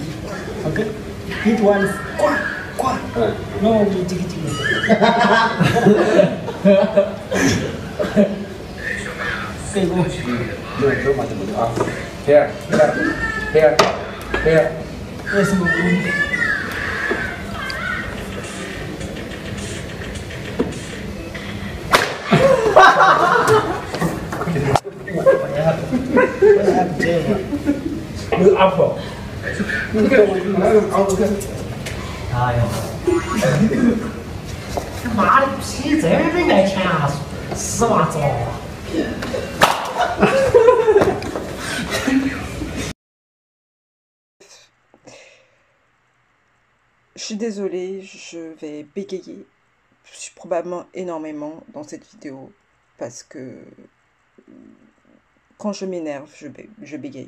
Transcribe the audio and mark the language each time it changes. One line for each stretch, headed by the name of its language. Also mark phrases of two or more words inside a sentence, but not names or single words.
English: Okay? Hit once. No tiki tiki. Okay, go. Here. Yes, move.
Vietnamese: Nước ốc rồi.
Chinese: 他妈的，皮这么爱钱啊！死娃子！
French: Je suis désolée, je vais bégayer probablement énormément dans cette vidéo parce que quand je m'énerve, je bégaye.